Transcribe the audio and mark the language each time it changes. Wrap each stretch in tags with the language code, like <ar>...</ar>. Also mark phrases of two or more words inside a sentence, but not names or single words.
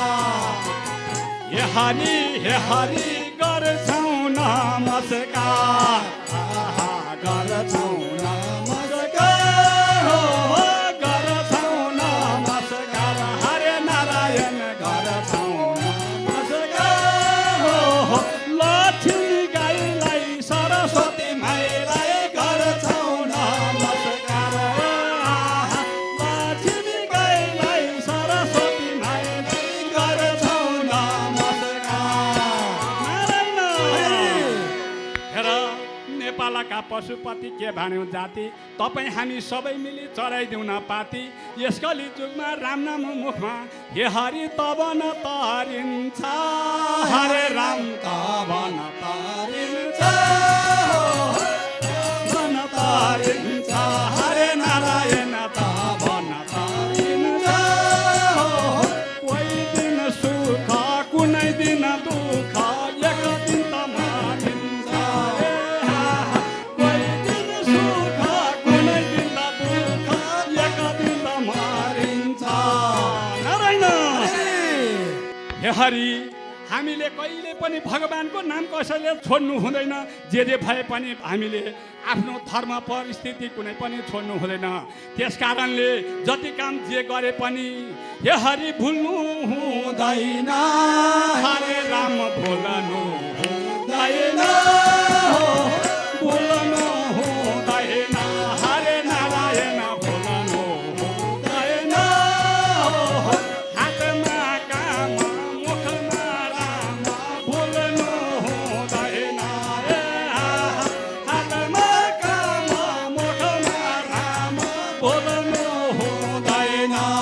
<ne>हे हरि गर्छौँ नमस्कार गर्छौँ नमस्कार गर्छौँ नमस्कार हरे नारायण गर्छौँ नमस्कार लक्ष्मी गाईलाई सरस्वती माईलाई गर्छौँ नमस्कार लक्ष्मी गाईलाई सरस्वती माईलाई गर्छौँ नेपालका पशुपति के भन्यौ जाति तपाईँ हामी सबै मिली चढाइदिउँ न पाती यस कलिजुगमा राम नाम मुखमा हे हरि तब न तारिन्छ हरे राम तब न तारिन्छ हरे नारायण तब न तारिन्छ कोही दिन सुख कुनै दिन दुःख एक दिन त मानिन्छ हरि हामीले कहिले पनि भगवानको नाम कसैले छोड्नु हुँदैन। जे भए पनि हामीले आफ्नो धर्म परिस्थिति कुनै पनि छोड्नु हुँदैन। त्यस कारणले जति काम जे गरे पनि हे हरि भुल्नु हुँदैन हरे राम भुल्नु हुँदैन भुल्नु हुँदैन हरे नारायण भुल्नु हुँदैन हातमा काम मुखमा राम भुल्नु हुँदैन हातमा काम मुखमा राम भुल्नु हुँदैन।</ne>